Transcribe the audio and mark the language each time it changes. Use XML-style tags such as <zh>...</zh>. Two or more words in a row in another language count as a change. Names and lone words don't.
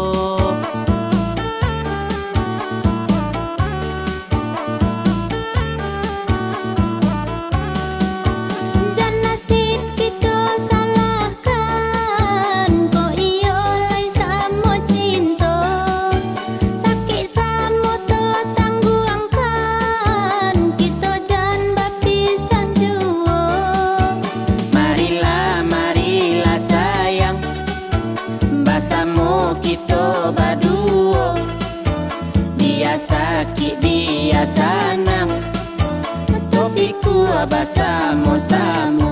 <min>Jan nasib kita salahkan, ko iyo lai samo cinta. Sakit samo to tangguangkan, kita jan berpisah jua.</min> <ms>Marilah, marilah sayang, bersama kita berdua. Biasa sakit, biasa senang, tapi ku bersama-sama.</ms>